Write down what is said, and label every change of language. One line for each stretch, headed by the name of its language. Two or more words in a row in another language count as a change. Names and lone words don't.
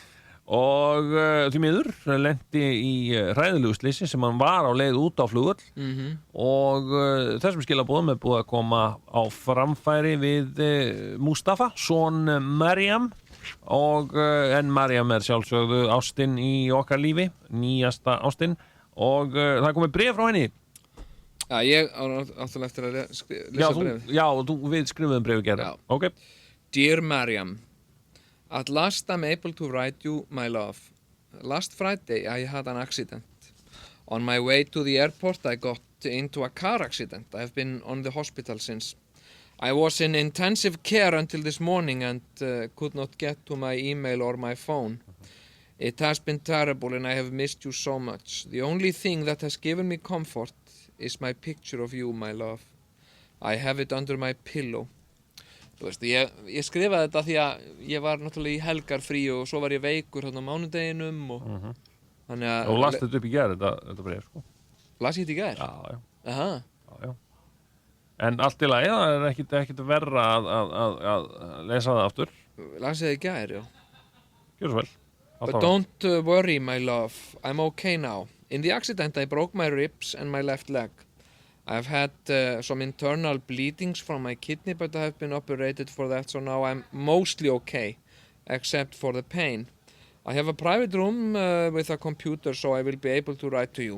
Icelandic: og því miður lenti í hræðilegu slysi sem hann var á leið út á flugvöll og þessum skilaboðum er búið að koma á framfæri við Mustafa, son Mariam og en Mariam er sjálfsögðu ástin í okkar lífi, nýjasta ástin og það er komið bréf frá henni. Já, ég áttúrulega eftir að lesa bréfið. Já, við skrifuðum bréfið gerða. Okay.
English: Dear Mariam, at last I'm able to write you my love. Last Friday I had an accident. On my way to the airport I got into a car accident. I've been on the hospital since. I was in intensive care until this morning and could not get to my email or my phone. It has been terrible and I have missed you so much. The only thing that has given me comfort is my picture of you, my love. I have it under my pillow.
Icelandic: Þú veist, ég skrifaði þetta því að ég var náttúrulega í helgarfrí og svo var ég veikur hérna á mánudeginum og þannig að... Og last þetta upp í gær, þetta bréf, sko. Las ég þetta í gær? Já. Aha. Já. En allt í lagi, það er ekkit verra að lesa það aftur. Las ég þetta í gær, já. Gjör svo vel.
English: But don't worry, my love. I'm okay now. In the accident, I broke my ribs and my left leg. I've had some internal bleedings from my kidney, but I have been operated for that, so now I'm mostly okay, except for the pain. I have a private room with a computer, so I will be able to write to you.